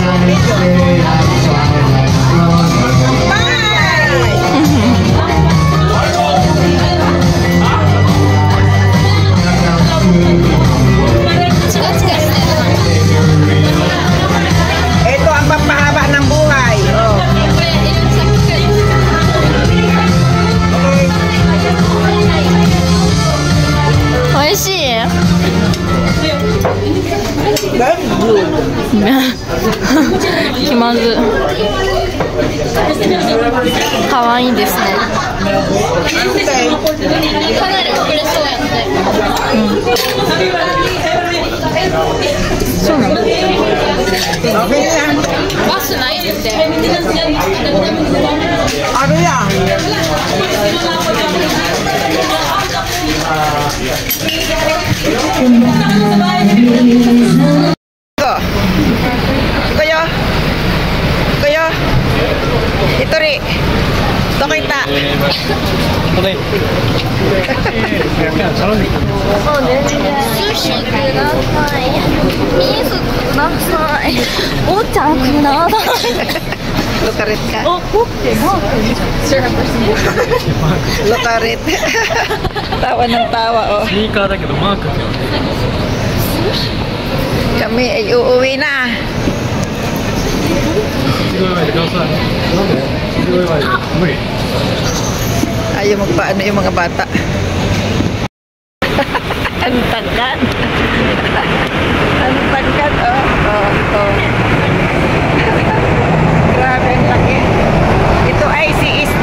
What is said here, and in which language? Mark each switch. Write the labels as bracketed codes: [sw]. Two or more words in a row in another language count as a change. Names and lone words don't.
[tl] Ito ang pampahaba ng buhay. Oh. [ja] Oishii. 気まず。可愛いですね。かなり隠れそうやって。そうなの？バスないって。 [tl] あるやん。Kuya, ito rin. Ito kita. [ja] Sushi ください。味噌ください。お茶ください。 [tl] Lukarit ka. Oh, sir, Lukarit. Tawa ng tawa, oh. [ja] Sneaker だけどマークって [tl] Kami ay uuwi na. [ja] すごい前でください。なんですごい前で無理。 [tl] Ayaw magpaano yung mga bata. Ang tangkad. Ang tangkad, oh. Oh, oh. Grabe ang laki. Ito ay si SD.